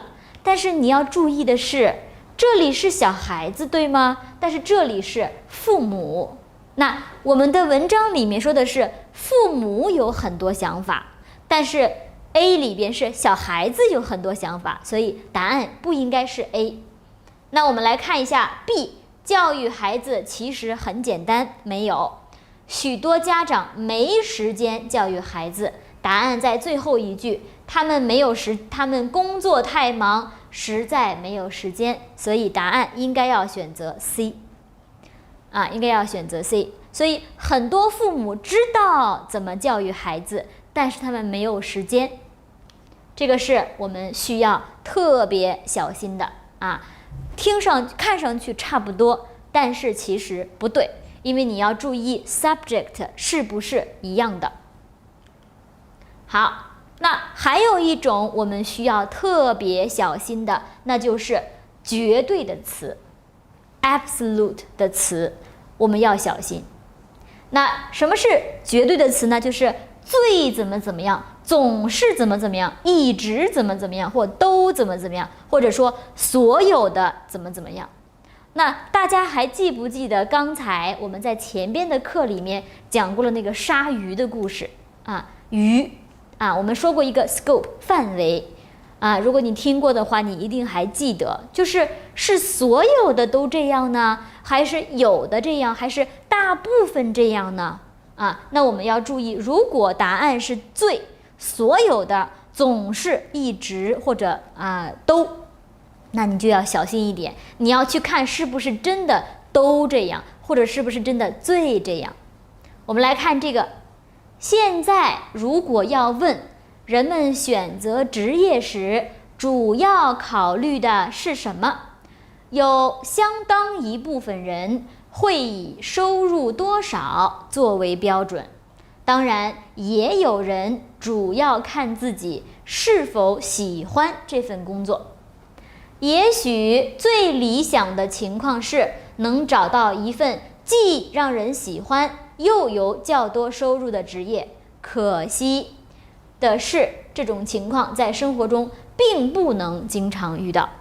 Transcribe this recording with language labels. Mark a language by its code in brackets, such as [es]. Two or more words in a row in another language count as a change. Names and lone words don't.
[zh] 但是你要注意的是，這裡是小孩子，對嗎？但是這裡是父母。那我們的文章裡面說的是父母有很多想法，但是 A 裡邊是小孩子有很多想法，所以答案不應該是 A。那我們來看一下 B，教育孩子其實很簡單，沒有，許多家長沒時間教育孩子，答案在最後一句，他們工作太忙，實在沒有時間，所以答案應該要選擇 C 應該要選擇 C。所以很多父母知道怎麼教育孩子，但是他們沒有時間，這個是我們需要特別小心的看上去差不多，但是其實不對，因為你要注意 subject 是不是一樣的。好，那還有一種我們需要特別小心的，那就是絕對的詞 absolute 的詞，我們要小心。那什麼是絕對的詞呢？就是最怎麼樣，總是怎麼樣，一直怎麼樣，或都怎麼樣，或者說所有的怎麼樣。那大家還記不記得剛才我們在前邊的課裡面講過了那個鯊魚的故事啊？魚啊，我們說過一個 scope 範圍啊，如果你聽過的話，你一定還記得，是所有的都這樣呢，還是有的這樣，還是大部分這樣呢？啊，那我們要注意，如果答案是最，所有的總是一直或者都，那你就要小心一點，你要去看是不是真的都這樣，或者是不是真的最這樣。我們來看这個，現在如果要問人們選擇職業時主要考慮的是什麼，有相當一部分人會以收入多少作為標準，當然也有人主要看自己是否喜歡這份工作。也許最理想的情況是能找到一份既讓人喜歡又有較多收入的職業，可惜的是這種情況在生活中並不能經常遇到。